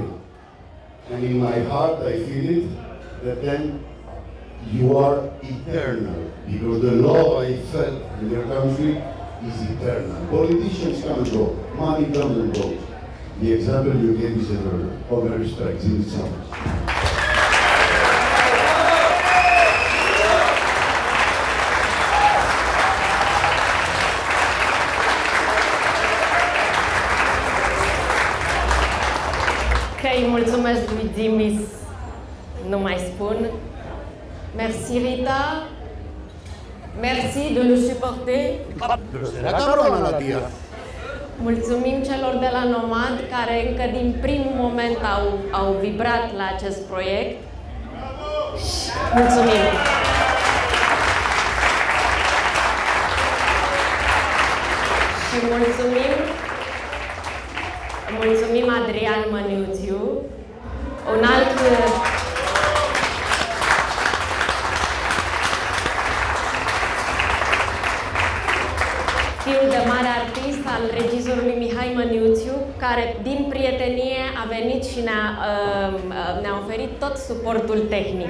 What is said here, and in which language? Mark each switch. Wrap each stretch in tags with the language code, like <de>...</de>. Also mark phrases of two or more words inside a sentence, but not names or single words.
<en>And in my heart I feel it, that then you are eternal, because the love I felt in your country is eternal. Politicians come and go, money comes and goes. The example you gave is eternal. All my respect, Dzimis.</en> <ro>Că îi mulțumesc lui Dzimis, nu mai spun.</ro> <fr>Merci Rita. Merci de nous supporter.</fr> <ro>Mulțumim celor de la Nomad care încă din primul moment au vibrat la acest proiect. Mulțumim! Și mulțumim Adrian Măniuțiu, un alt fiul de mare artist al regizorului Mihai Măniuțiu, care din prietenie a venit și ne-a oferit tot suportul tehnic.</ro>